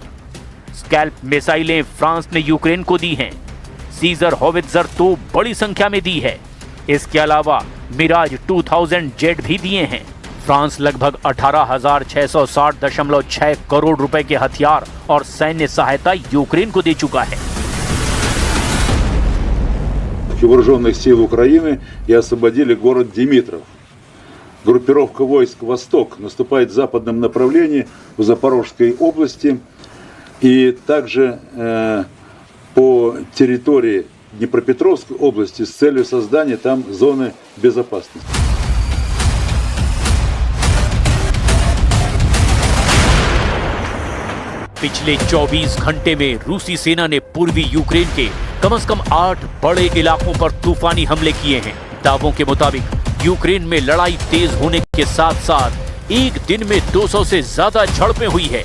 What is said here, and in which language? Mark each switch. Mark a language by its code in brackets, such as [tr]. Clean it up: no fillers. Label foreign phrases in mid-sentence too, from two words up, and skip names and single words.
[hi] स्कैल्प मिसाइलें फ्रांस ने यूक्रेन को दी हैं। सीजर होवित्जर तो बड़ी संख्या में दी है। इसके अलावा मिराज 2000 जेट भी दिए हैं। फ्रांस लगभग 18,660.6 करोड़ रुपए के हथियार और सैन्य सहायता यूक्रेन को दे चुका है। [ru] Вооруженных сил Украины и освободили город Димитров. Группировка войск «Восток» наступает в западном направлении в Запорожской области и также по территории Днепропетровской области с целью создания там зоны безопасности. [hi] पिछले 24 घंटे में रूसी सेना ने पूर्वी यूक्रेन के कम से कम 8 बड़े इलाकों पर तूफानी हमले किए हैं। दावों के मुताबिक यूक्रेन में लड़ाई तेज होने के साथ साथ एक दिन में 200 से ज्यादा झड़पें हुई है।